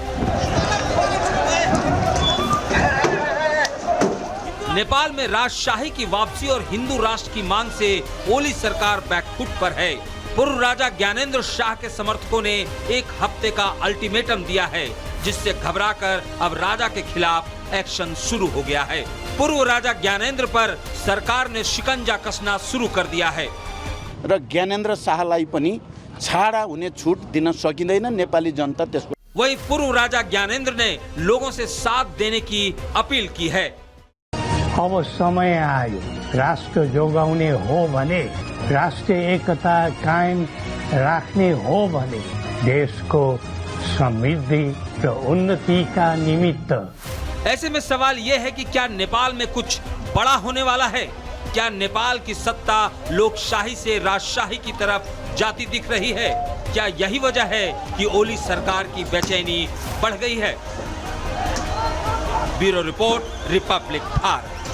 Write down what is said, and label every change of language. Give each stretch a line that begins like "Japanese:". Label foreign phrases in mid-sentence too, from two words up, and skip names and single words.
Hindi: नेपाल में राजशाही की वापसी और हिंदू राष्ट्र की मांग से ओली सरकार बैकफुट पर है। पूर्व राजा ज्ञानेंद्र शाह के समर्थकों ने 1 हफ्ते का अल्टीमेटम दिया है, जिससे घबराकर अब राजा के खिलाफ एक्शन शुरू हो गया है। पूर्व राजा ज्ञानेंद्र पर सरकार ने शिकंजा कसना शुरू कर दिया है।
Nepali: र ज्ञानेंद्र शाहलाई पनि छाडा हुने छुट दिन सकिँदैन, नेपाली जनता त्यसको।
Hindi: वहीं पूर्व राजा ज्ञानेंद्र ने लोगों से साथ देने की अपील की है।
Nepali: अब समय आयो, राष्ट्र जोगाउने हो भने, राष्ट्रिय एकता कायम राख्ने हो भने देशको समृद्धि र उन्नति का निमित्त।
Hindi: ऐसे में सवाल यह है कि क्या नेपाल में कुछ बड़ा होने वाला है? क्या नेपाल की सत्ता लोकशाही से राजशाही की तरफ जाती दिख रही है? क्या यही वजह है कि ओली सरकार की बेचैनी बढ़ गई है?
English: bureau report,
Hindi: रिपब्लिक भारत।